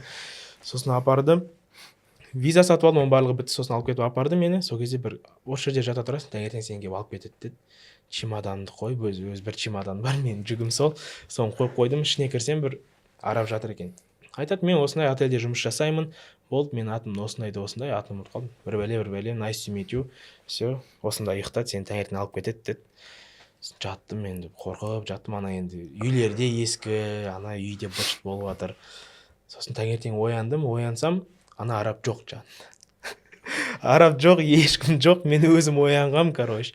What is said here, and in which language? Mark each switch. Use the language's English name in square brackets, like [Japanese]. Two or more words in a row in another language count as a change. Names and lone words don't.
[Kazakh] Сосын апарды, виза сатып алдым, оның барлығы бітті, сосын алып кетіп апарды мені. Сол кезде бір осы жерде жата тұрасың, таңертең сен келіп алып кетеді деді. Чемоданды қойып, өз бір чемодан бар, менің жүгім сол. Соны қойып қойдым, ішіне кірсем бір араб жатыр екен. Айтады, мен осындай отельде жұмыс жасаймын. Болды, мен атым осындай, атым ұмытып қалдым. Бір бәле, [English] nice to meet you. [Kazakh] Все, осындай ұйықтады, сені таңертең алып кетеді деді. Жаттым енді, қорқып жаттым, ана енді үйлерде ескі, ана үйде быт болып жатыр. Сосын таңертең оянсам, ана араб жоқ жанында. Араб жоқ, ешкім жоқ, мен өзім оянғам, короче.